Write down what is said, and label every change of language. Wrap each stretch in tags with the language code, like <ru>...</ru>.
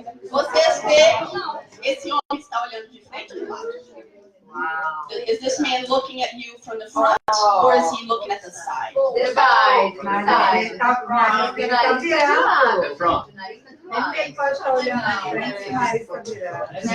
<pt>Vocês veem esse homem está olhando de frente ou de lado?</pt> <en>Is this man looking at you from the front or is he looking at the side?</en> <pt>Mas ele tá virado. É pronto. Ele pode estar olhando na frente, mas está virado.</pt>